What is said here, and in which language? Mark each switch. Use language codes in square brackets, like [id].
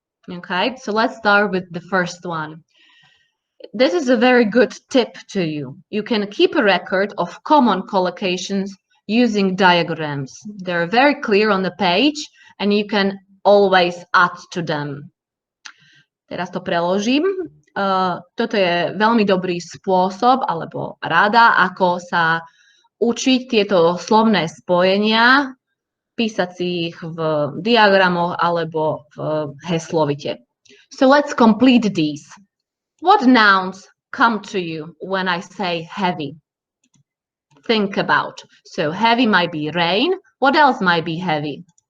[en] Okay, so let's start with the first one. This is a very good tip to you. You can keep a record of common collocations using diagrams. They're very clear on the page and you can always add to them. [sk] Teraz to preložím. Toto je veľmi dobrý spôsob alebo rada, ako sa učiť tieto slovné spojenia, písať si ich v diagramoch alebo v heslovite. [en] So let's complete these. What nouns come to you when I say heavy? Think about. So heavy might be rain. What else might be heavy?